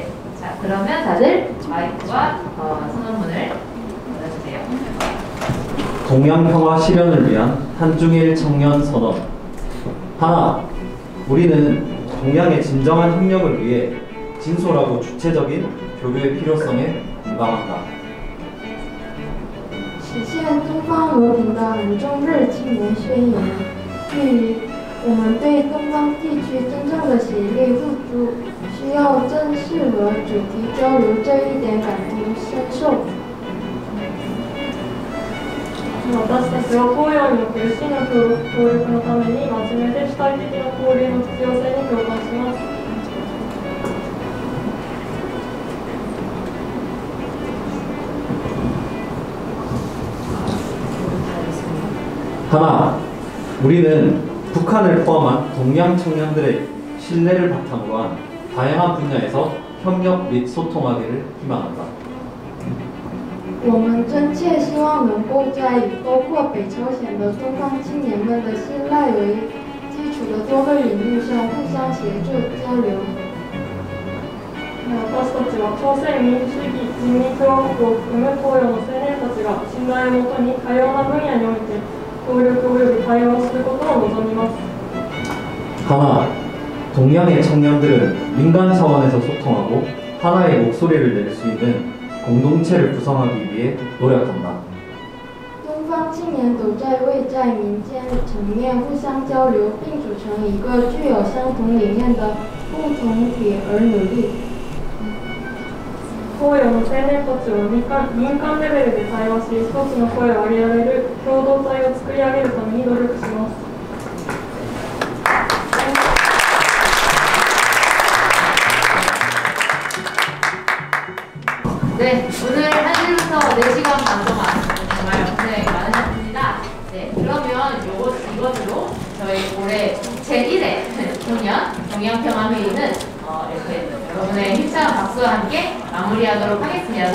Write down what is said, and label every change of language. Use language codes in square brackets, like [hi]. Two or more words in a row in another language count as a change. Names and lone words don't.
[ko] 자, 그러면 다들 마이크와 선언문을 받아주세요. 동양평화 실현을 위한 한중일 청년 선언. 하나, 우리는 동양의 진정한 협력을 위해 진솔하고 주체적인 교류의 필요성에 공감한다. [zh] 实现东方和平的五中日青年宣言，对于我们对东方地区真正的协力互助，需要正视和主题交流这一点感同身受。 [ja] 私たちは東洋における真の協力のために真面目で主体的な交流の必要性に共感します。 [ko] 하나, 우리는 북한을 포함한 동양 청년들의 신뢰를 바탕으로 한 다양한 분야에서 협력 및 소통하기를 희망한다. [zh] 我们真切希望能够在以包括北朝鲜的东方青年们的信赖为基础的多个领域上互相协助交流。 [ja] 私たちは朝鮮民主主義人民共和国を含む東洋の青年たちが信頼をもとに多様な分野において協力及び対話をすることを望みます。 [ko] 하나, 동양의 청년들은 민간 차원에서 소통하고 하나의 목소리를 낼 수 있는 공동체를 구성하기 위해 노력한다. [zh] 东方青年都为在民间层面互相交流，并组成一个具有相同理念的共同体而努力。 [ja] 東洋の青年たちは民間レベルで対話し、一つの声を上げられる共同体を作り上げるために努力します。 [ko] 네, 오늘 1시부터 4시간 반 동안 정말 고생 많으셨습니다. 네, 그러면 이것으로 저희 올해 제1회 청년 동양평화회의는 이렇게 여러분의 힘찬 박수와 함께 마무리하도록 하겠습니다.